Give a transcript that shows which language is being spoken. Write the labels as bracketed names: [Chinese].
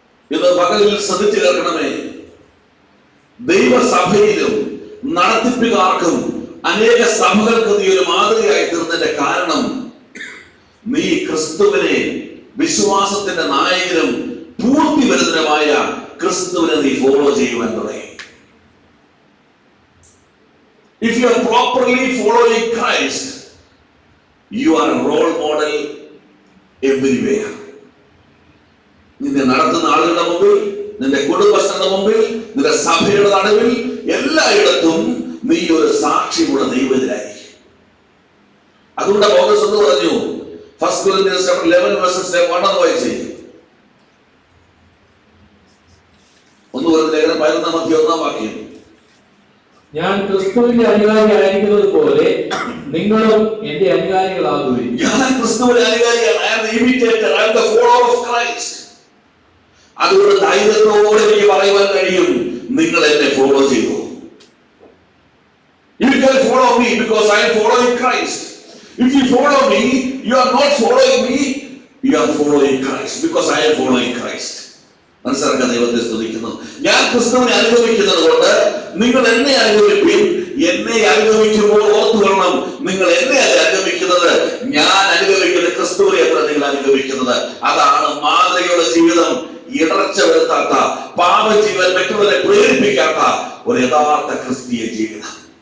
[Malayalam] ഇത് പകലിൽ ശ്രദ്ധിച്ചു കേൾക്കണമേ. ദൈവസഭയിലും നടത്തിപ്പുകാർക്കും അനേക സഭകൾക്ക് നീ ഒരു മാതൃകയായി തീർന്നതിന്റെ കാരണം നീ ക്രിസ്തുവിനെ, വിശ്വാസത്തിന്റെ നായകനും പൂർത്തി വരുന്നതുമായ ക്രിസ്തുവിനെ നീ ഫോളോ ചെയ്യുവാൻ തുടങ്ങി. [English] If you are properly following Christ, you are a role model everywhere. [Malayalam] നിന്നെ നടത്തുന്ന ആളുകളുടെ മുമ്പിൽ, നിന്റെ കുടുംബസ്ഥരുടെ മുമ്പിൽ, നിന്റെ സഭയുടെ നടുവിൽ, എല്ലായിടത്തും നീ ഒരു സാക്ഷിയുള്ള ദൈവത്തിലായിരിക്കും. അതുകൊണ്ട് പൗലോസ് എന്ന് പറഞ്ഞു, 1 Corinthians 11:1 വായിച്ചേ. [English] 1 Corinthians 11:1 [Malayalam] ഞാൻ ക്രിസ്തുവിന്റെ അനുകാരിയായിരിക്കുന്നത് പോലെ നിങ്ങളും എന്റെ അനുകാരികളാകുവിൻ. ഞാൻ ക്രിസ്തുവിന്റെ അനുകാരിയാണ്. [English] I am the imitator, I am the follower of Christ. [Malayalam] അതുകൊണ്ട് ധൈര്യത്തോടെ എനിക്ക് പറയുവാൻ കഴിയും, നിങ്ങൾ എന്നെ ഫോളോ ചെയ്തു. [English] You can follow me because I am following Christ. If you follow me, you are not following me, you are following Christ because I am following Christ. [Malayalam] മനസ്സിലാക്കാൻ ദൈവത്തെ സ്തുതിക്കുന്നു. ഞാൻ ക്രിസ്തുവിനെ അനുഗമിക്കുന്നത് കൊണ്ട് നിങ്ങൾ എന്നെ അനുഗമിപ്പിൻ. എന്നെ അനുഗമിക്കുമ്പോൾ ഓർത്തുകൊള്ളണം, നിങ്ങൾ എന്നെ അനുഗമിക്കുന്നത്, ഞാൻ അനുഗമിക്കുന്ന ക്രിസ്തുവിനെ എത്ര നിങ്ങൾ അനുഗമിക്കുന്നത്. അതാണ് മാതൃകയുടെ ജീവിതം. ഇടർച്ച വരുത്താത്ത, പാപജീവൻ മറ്റുള്ളവരെ പ്രേരിപ്പിക്കാത്ത ഒരു യഥാർത്ഥ ക്രിസ്തീയ ജീവിതം.